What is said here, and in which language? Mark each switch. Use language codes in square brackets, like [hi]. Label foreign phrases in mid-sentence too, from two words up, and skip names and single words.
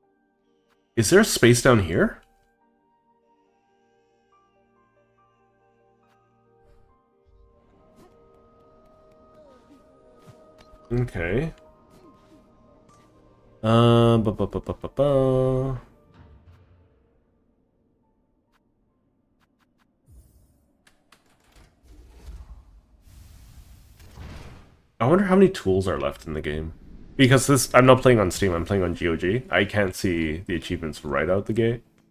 [en] Is there a space down here? Okay. Ba ba ba ba ba ba. I wonder how many tools are left in the game. Because this, I'm not playing on Steam, I'm playing on GOG. I can't see the achievements right out the gate.